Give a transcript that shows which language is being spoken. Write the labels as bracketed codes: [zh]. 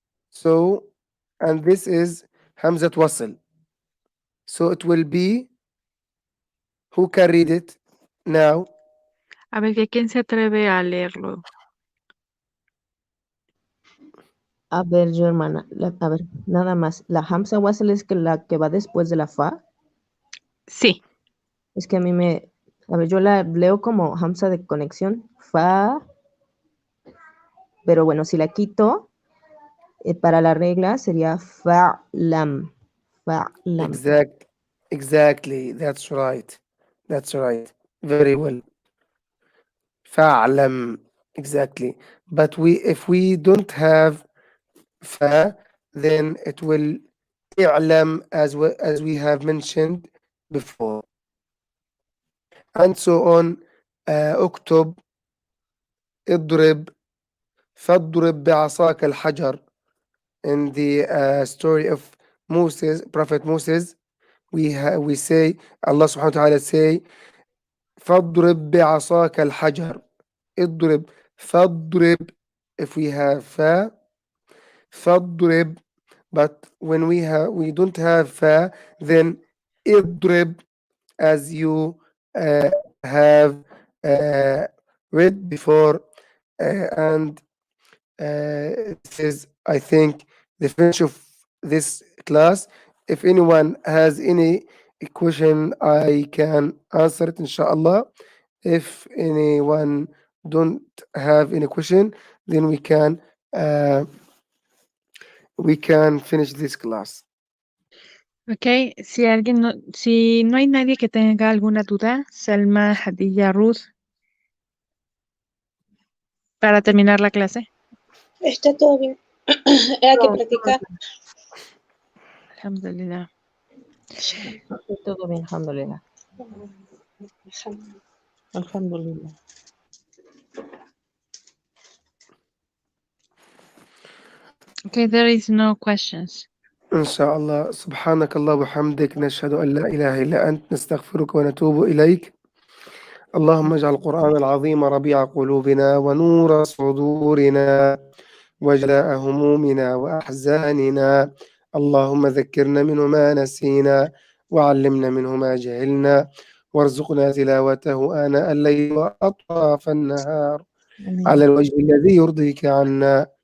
[en] So, and this is Hamzat Wasl. So it will be, who can read it now? [es] A ver, ¿que quién se atreve a leerlo? A ver, yo hermana, a ver, nada más. La hamza wasl es que la que va después de la fa. Sí. Es que a mí a ver, yo la leo como hamza de conexión, fa, pero bueno, si la quito, para la regla sería fa lam, fa lam. [en] Exactly. That's right. That's right. Very well. Fa'lam. Exactly. But if we don't have fa, then it will i'lam as we have mentioned before. And so on. [ar] اكتب, اضرب, فاضرب بعصاك الحجر. [en] In the story of Moses, Prophet Moses, we say, Allah subhanahu wa ta'ala say, [ar] فاضرب بعصاك الحجر. اضرب, فاضرب. [en] If we have fa, فاضرب. But when we don't have fa, then اضرب. as you have uh, read before, and this is, I think, the finish of this class. If anyone has any question, I can answer it, inshallah. If anyone don't have any question, then uh, we can finish this class. [es] Ok, si no hay nadie que tenga alguna duda, Salma, Hadilla, Ruth, para terminar la clase. Está todo bien. Hay que practicar. Alhamdulillah. Todo bien, alhamdulillah. Alhamdulillah. [en] Okay, there is no questions. [ar] إن شاء الله. سبحانك الله وبحمدك، نشهد أن لا إله إلا أنت، نستغفرك ونتوب إليك. اللهم اجعل القرآن العظيم ربيع قلوبنا ونور صدورنا وجلاء همومنا وأحزاننا. اللهم ذكرنا منه ما نسينا وعلمنا منه ما جهلنا وارزقنا تلاوته آناء الليل وأطراف النهار على الوجه الذي يرضيك عنا.